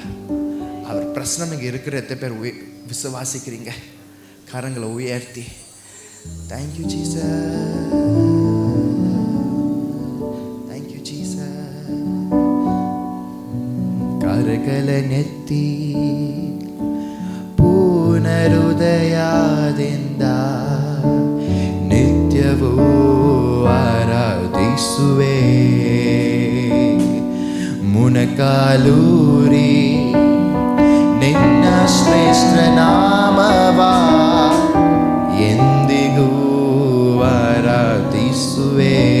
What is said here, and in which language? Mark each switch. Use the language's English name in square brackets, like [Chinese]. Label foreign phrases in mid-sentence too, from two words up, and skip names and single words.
[Tamil] அவர் பிரசனம் இங்கே இருக்கிற எத்தனை பேர் விசுவாசிக்கிறீங்க? கரங்களை உயர்த்தி [English] thank you Jesus, thank you Jesus. [Tamil] கரகளை நெத்தி [Kannada] ಪುನರುದಯದಿಂದ ನಿತ್ಯವೂ ಆರಾಧಿಸುವೆ, ಮುನಕಾಲೂರಿ ನಿನ್ನ ಶ್ರೇಷ್ಠ ನಾಮವ ಎಂದಿಗೂ ಆರಾಧಿಸುವೆ.